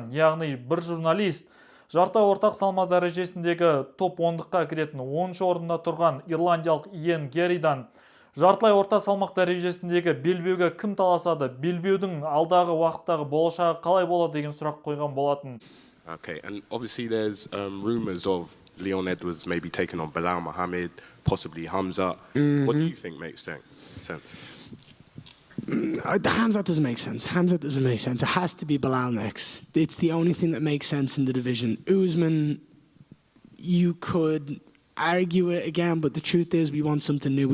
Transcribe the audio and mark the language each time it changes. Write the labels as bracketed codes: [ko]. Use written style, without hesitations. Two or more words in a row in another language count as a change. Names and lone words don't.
[kk] Яғни бір журналист жартылай ортақ салмақ дәрежесіндегі топ 10-ға кіретін 10-шы орында тұрған ирландиялық Иэн Гэрриден жартылай орта салмақ дәрежесіндегі белбеуге кім таласады, белбеудің алдағы уақыттағы болашағы қалай болады деген сұрақ қойған болатын. [en] Okay, and obviously there's rumors of Leon Edwards maybe taking on Bilal Muhammad, possibly Hamza. What do you think makes sense? Hamza doesn't make sense. Hamza doesn't make sense. It has to be Bilal next. It's the only thing that makes sense in the division. Usman, you could argue it again, but the truth is we want something new.